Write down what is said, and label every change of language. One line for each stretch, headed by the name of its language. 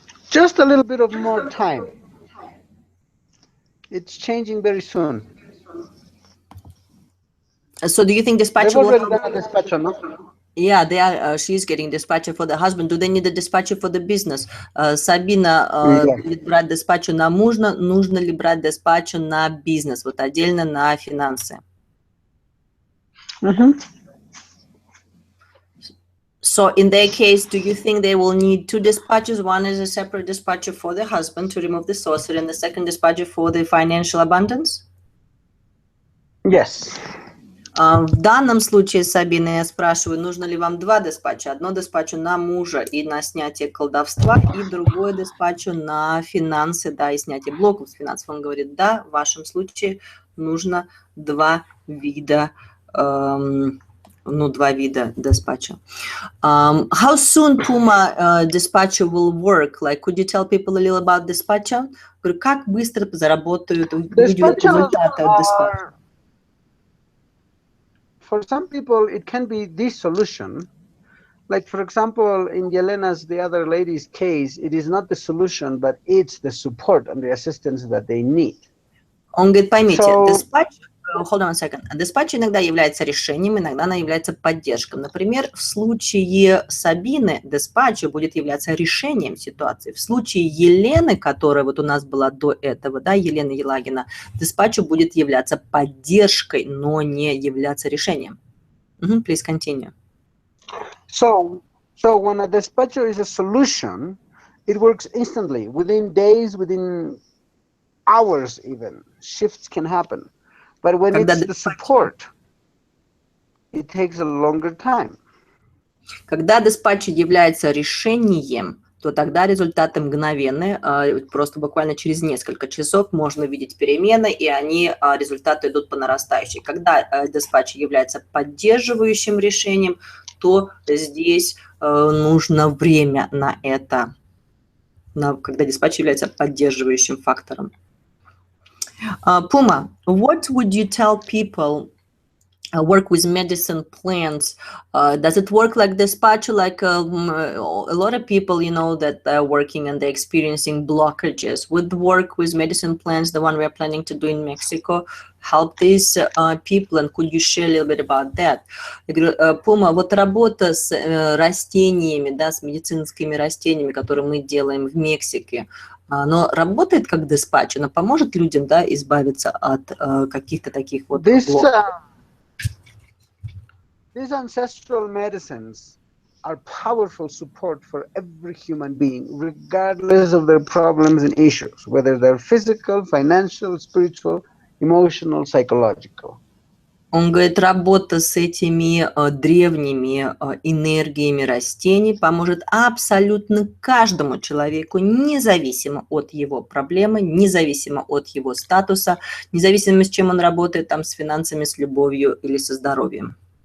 English: Just a little bit of more time. It's changing very soon. So do you think dispatcher They've already done a dispatcher, no? Yeah, they are. She's getting dispatcher for the husband. Do they need a dispatcher for the business?
Russian: Сабина будет брать диспатчер на мужа. Нужно ли брать диспатчер на бизнес? Вот отдельно на финансы.
English: So in their case, do you think they will need two dispatchers? One is a separate dispatcher for the husband to remove the sorcery, and the second dispatcher for the financial abundance? Yes.
Russian: В данном случае, Сабина, я спрашиваю, нужно ли вам два диспатча? Одно диспатчу на мужа и на снятие колдовства, и другое диспатчу на финансы, да, и снятие блоков с финансов. Он говорит, да, в вашем случае нужно два вида dispatcher.
English: How soon Puma dispatcher will work? Like, could you tell people a little about dispatcher?
Russian: Как быстро заработают результаты от dispatcher?
English: For some people, it can be the solution. Like, for example, in Yelena's, the other lady's case, it is not the solution, but it's the support and the assistance that they need.
Russian: Он говорит, поймите, dispatch,
English: hold on a second,
Russian: dispatch иногда является решением, иногда она является поддержкой. Например, в случае Сабины dispatch будет являться решением ситуации. В случае Елены, которая вот у нас была до этого, да, Елена Елагина, dispatch будет являться поддержкой, но не являться решением.
English: Please continue. So when a dispatcher is a solution, it works instantly, within days, within hours even. Shifts can happen. But when it's the support, it takes a longer time.
Russian: Когда диспатчер является решением, то тогда результаты мгновенные, просто буквально через несколько часов можно видеть перемены, и результаты идут по нарастающей. Когда диспатчер является поддерживающим решением, то здесь нужно время на это, когда диспатчер является поддерживающим фактором.
English: Puma, what would you tell people work with medicine plants. Does it work like despacho? Like a lot of people, you know, that are working and they're experiencing blockages. Would work with medicine plants, the one we are planning to do in Mexico, help these people? And could you share a little bit about that?
Russian: Я говорю, Пума, вот работа с растениями, да, с медицинскими растениями, которые мы делаем в Мексике, но работает как деспачо, но поможет людям, да, избавиться от каких-то таких вот блоков.
English: These ancestral medicines are powerful support for every human being, regardless of their problems and issues, whether they're physical, financial, spiritual, emotional, psychological.
Russian: Он говорит, работа с этими древними энергиями растений поможет абсолютно каждому человеку, независимо от его проблемы, независимо от его статуса, независимо с чем он работает, там, с финансами, с любовью или со здоровьем.